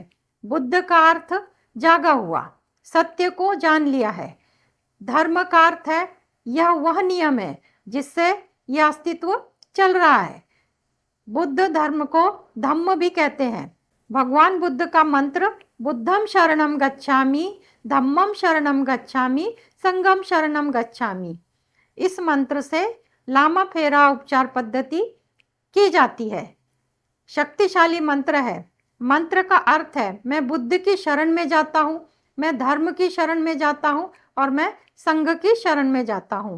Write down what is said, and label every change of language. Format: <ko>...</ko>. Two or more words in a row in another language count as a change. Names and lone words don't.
<hi>बुद्ध का अर्थ जागा हुआ, सत्य को जान लिया है। धर्म का अर्थ है यह वह नियम है जिससे यह अस्तित्व चल रहा है। बुद्ध धर्म को धम्म भी कहते हैं। भगवान बुद्ध का मंत्र</hi> <pi>बुद्धम शरणम गच्छामि, धम्मम शरणम गच्छामि, संघम शरणम गच्छामि।</pi> <hi>इस मंत्र से लामा फेरा उपचार पद्धति की जाती है। शक्तिशाली मंत्र है। मंत्र का अर्थ है मैं बुद्ध की शरण में जाता हूँ, मैं धर्म की शरण में जाता हूँ और मैं संघ की शरण में जाता हूँ।</hi>